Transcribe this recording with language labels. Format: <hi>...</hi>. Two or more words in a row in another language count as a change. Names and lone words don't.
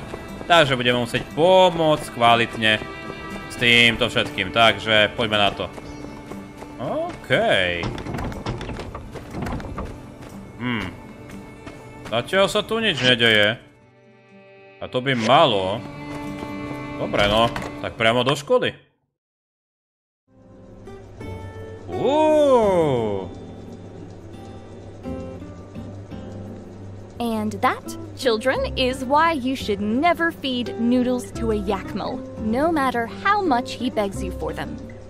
<sk>Takže budeme musieť pomôcť kvalitne s týmto všetkým. Takže poďme na to. OK. Zatiaľ sa tu nič nedeje. A to by malo. Dobre no, tak priamo do školy.</sk> <en>And that, children, is why you should never feed noodles to a yakmal, no matter how much he begs you for them.</en>